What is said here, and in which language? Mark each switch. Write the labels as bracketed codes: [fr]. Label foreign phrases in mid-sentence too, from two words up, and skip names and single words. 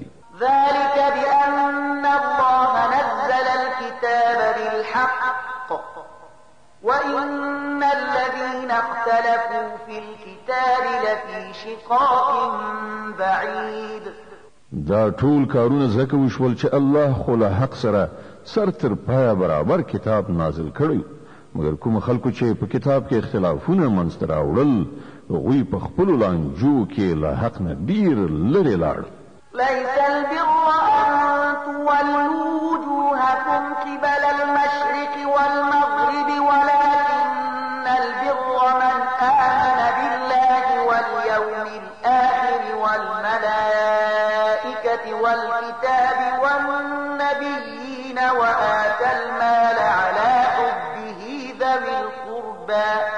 [ar] ذلك بأن الله نزل الكتاب بالحق وإن الذين اختلفوا في الكتاب لفي شقاق بعيد [ps] دا ټول کارونه زکه وشول چې الله خو له حق سره سر تر پایه برابر کتاب نازل کړی مګر کوم خلکو چې په کتاب کې اختلافونه منځته راوړل هغوی په خپلو لانجو کې له حق نه ډیر لرې لاړل [ar] ليس البر أن تولوا وجوهكم قبل المشرق والمغرب ولكن البر من آمن بالله واليوم الآخر والملائكة والكتاب والنبيين وآتى المال على حبه ذوي القربى